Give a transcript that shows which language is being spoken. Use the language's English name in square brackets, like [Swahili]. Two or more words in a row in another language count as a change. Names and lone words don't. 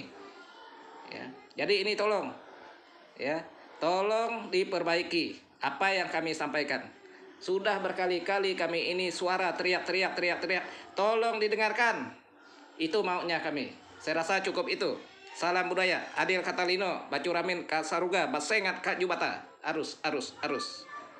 [Indonesian] Ya. Jadi ini tolong. Ya, tolong diperbaiki apa yang kami sampaikan. Sudah berkali-kali kami ini suara teriak. Tolong didengarkan. Itu maunya kami. Saya rasa cukup itu. Salam budaya. [Kendayan] Adil Katalino, Bacuramin Kasaruga, Basengat Kak Jubata. Arus.